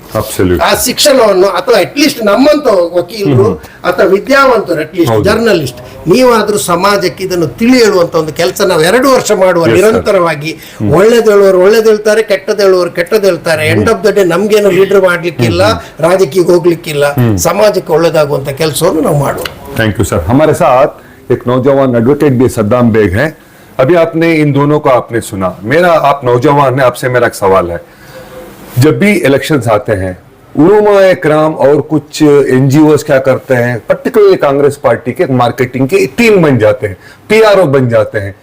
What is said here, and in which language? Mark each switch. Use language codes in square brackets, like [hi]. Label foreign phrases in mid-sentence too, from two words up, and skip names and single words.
[kn] ಆ ಶಿಕ್ಷಣವನ್ನು, ಅಥವಾ ಅಟ್ಲೀಸ್ಟ್ ನಮ್ಮಂತ ವಕೀಲರು ಅಥವಾ ವಿದ್ಯಾವಂತರು, ಅಟ್ಲೀಸ್ಟ್ ಜರ್ನಲಿಸ್ಟ್, ನೀವಾದ್ರೂ ಸಮಾಜಕ್ಕೆ ಇದನ್ನು ತಿಳಿ ಹೇಳುವಂತ ಒಂದು ಕೆಲಸ ನಾವು 2 ವರ್ಷ ಮಾಡುವ ನಿರಂತರವಾಗಿ. ಒಳ್ಳೇದು ಹೇಳುವವರು ಒಳ್ಳೇದು ಹೇಳ್ತಾರೆ, ಕೆಟ್ಟದ್ದು ಹೇಳುವವರು ಕೆಟ್ಟದ್ದು ಹೇಳ್ತಾರೆ. [en] end of the day [kn] ನಮ್ಗೇನು ಲೀಡರ್ ಮಾಡ್ಲಿಕ್ಕಿಲ್ಲ, ರಾಜಕೀಯಕ್ಕೆ ಹೋಗ್ಲಿಕ್ಕಿಲ್ಲ, ಸಮಾಜಕ್ಕೆ ಒಳ್ಳೆದಾಗುವಂತ ಕೆಲಸವನ್ನು ನಾವು ಮಾಡುವ. [en] thank you sir. [hi] हमारे साथ एक नौजवान एडवोकेट भी सद्दाम बेग है. अभी आपने इन दोनों को आपने सुना. मेरा, आप नौजवान है, आपसे मेरा एक सवाल है. जब भी इलेक्शंस आते हैं, उलमाए किराम और कुछ NGOs क्या करते हैं, पर्टिकुलरली कांग्रेस पार्टी के मार्केटिंग के टीम बन जाते हैं, PRO बन जाते हैं.